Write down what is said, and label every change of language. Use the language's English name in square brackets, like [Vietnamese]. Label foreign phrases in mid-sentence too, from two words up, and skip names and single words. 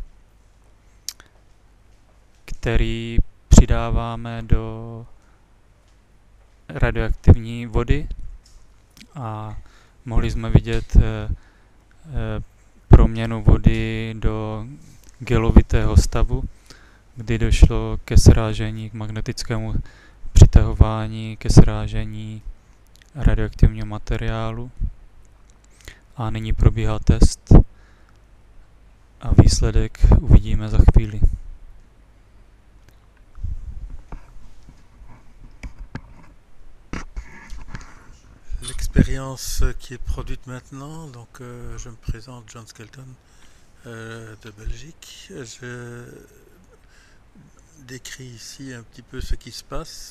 [Czech] který přidáváme do radioaktivní vody a mohli jsme vidět proměnu vody do gelovitého stavu, kdy došlo ke srážení, k magnetickému přitahování, ke srážení radioaktivního materiálu. A nyní probíhá test a výsledek uvidíme za chvíli. [French] L'expérience qui est produite maintenant, donc je me présente John Skelton de Belgique. Je décris ici un petit peu ce qui se passe.